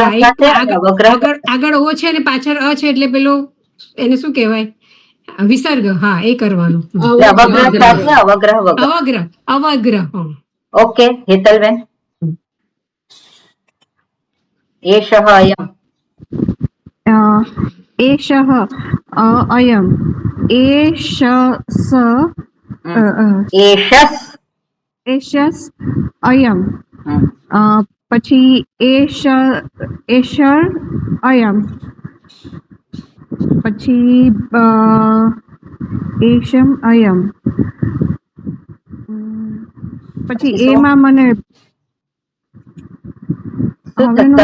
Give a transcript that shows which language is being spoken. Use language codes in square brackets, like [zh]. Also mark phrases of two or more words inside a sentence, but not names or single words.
[gu] હા, એક સાથે તો અને અવગ્રહ. આગળ ઓ છે અને પાછળ અ છે, એટલે પેલો એને શું કહેવાય, વિસર્ગ. હા, એ કરવાનું. અવગ્રહ સાથે અવગ્રહ વગર. અવગ્રહ. ઓકે હેતલબેન. [sa] એષઃ અયમ. एषः अयम् एष એષસ. एषस् अयम् [gu] પછી [sa] એષર અયમ [gu] પછી [sa] એશમ અયમ [gu] પછી એમાં મને હવેનો